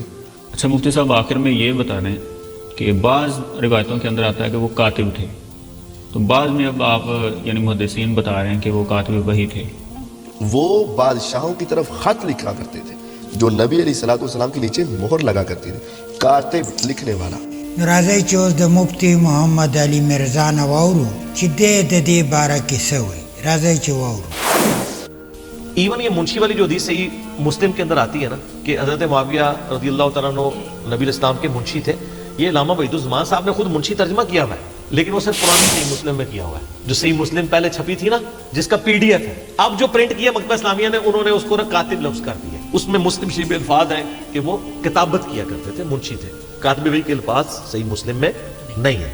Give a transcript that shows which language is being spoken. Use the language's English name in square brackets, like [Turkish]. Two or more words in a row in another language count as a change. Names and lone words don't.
[Urdu] اچھا مفتی صاحب آخر میں یہ بتا رہے ہیں کہ بعض روایتوں کے اندر آتا ہے کہ وہ کاتب تھے، تو بعض میں اب آپ یعنی محدثین بتا رہے ہیں کہ وہ کاتب وحی تھے۔ وہ بادشاہوں کی طرف خط لکھا کرتے تھے جو نبی [Arabic] علیہ الصلوۃ والسلام [Urdu] کے نیچے مہر لگا کرتی تھی، کاتب لکھنے والا۔ [Pashto] راځئ چې اوس د مفتی محمد علي مرزا نه واورو چې د دې باره کې څه وایي. راځئ چې واورو. [Urdu] ایون یہ منشی والی جو حدیث صحیح مسلم کے اندر آتی ہے نا کہ حضرت معاویہ [Arabic] رضی اللہ تعالیٰ عنہ [Urdu] نبی الاسلام کے منشی تھے، یہ علامہ وحید الزمان صاحب نے خود منشی ترجمہ کیا ہوا ہے، لیکن وہ صرف قرآن صحیح مسلم میں کیا ہوا ہے، جو صحیح مسلم پہلے چھپی تھی نا جس کا PDF ہے، اب جو پرنٹ کیا مکتبہ اسلامیہ نے انہوں نے اس کو کاتب لفظ کر دیا، اس میں مسلم شریف الفاظ ہیں کہ وہ کتابت کیا کرتے تھے، منشی تھے، کاتب وحی کے الفاظ صحیح مسلم میں نہیں ہے۔